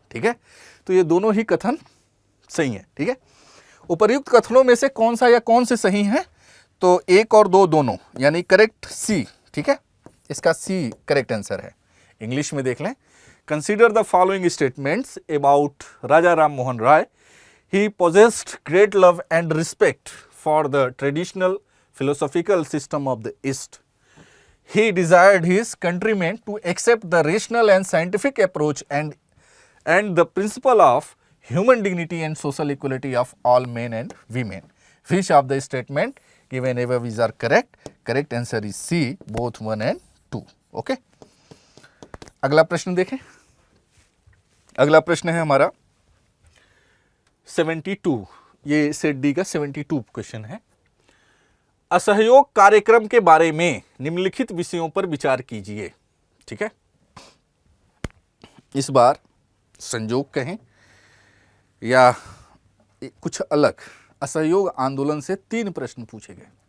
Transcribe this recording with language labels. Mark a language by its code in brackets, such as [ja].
[hi] ठीक है, तो ये दोनों ही कथन सही है। ठीक है, उपर्युक्त कथनों में से कौन सा या कौन से सही हैं? तो एक और दो दोनों, यानी करेक्ट सी। ठीक है, इसका सी करेक्ट आंसर है। इंग्लिश में देख लें, [en] Consider the following statements about Raja Ram Mohan Roy. He possessed great love and respect for the traditional philosophical system of the East. He desired his countrymen to accept the rational and scientific approach and the principle of human dignity and social equality of all men and women. Which of the statement given above is are correct? Correct answer is C, both 1 and 2. [hi] Okay. अगला प्रश्न देखें। अगला प्रश्न है हमारा 72, ये set D का 72 question है। असहयोग कार्यक्रम के बारे में निम्नलिखित विषयों पर विचार कीजिए। ठीक है, इस बार संयोग कहें या कुछ अलग, असहयोग आंदोलन से 3 प्रश्न पूछे गए।